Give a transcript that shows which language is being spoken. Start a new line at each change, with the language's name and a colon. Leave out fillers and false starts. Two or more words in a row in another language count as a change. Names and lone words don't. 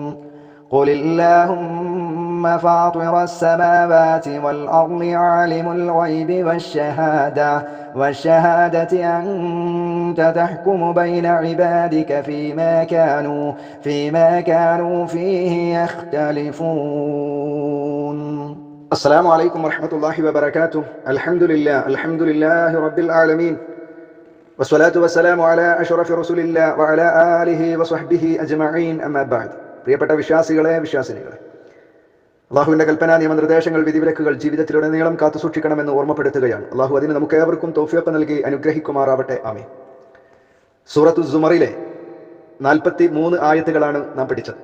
Arabic: قل اللهم فاطر السماوات والأرض عالم الغيب والشهادة أنت تحكم بين عبادك فيما كانوا فيه يختلفون. السلام عليكم ورحمة الله وبركاته. الحمد لله رب العالمين والصلاة والسلام على أشرف رسول الله وعلى آله وصحبه أجمعين أما بعد.
Malayalam: പ്രിയപ്പെട്ട വിശ്വാസികളെ, വിശ്വാസിനികളെ, അള്ളാഹുവിന്റെ കൽപ്പന നിയമനിർദ്ദേശങ്ങൾ വിധിവിലക്കുകൾ ജീവിതത്തിലുടനീളം കാത്തു സൂക്ഷിക്കണമെന്ന് ഓർമ്മപ്പെടുത്തുകയാണ്. അള്ളാഹു അതിന് നമുക്ക് ഏവർക്കും തൗഫീഖ് നൽകി അനുഗ്രഹിക്കുമാറാവട്ടെ. ആമീൻ. സൂറത്തു സുമറിലെ 43 ആയത്തുകളാണ് നാം പഠിച്ചത്.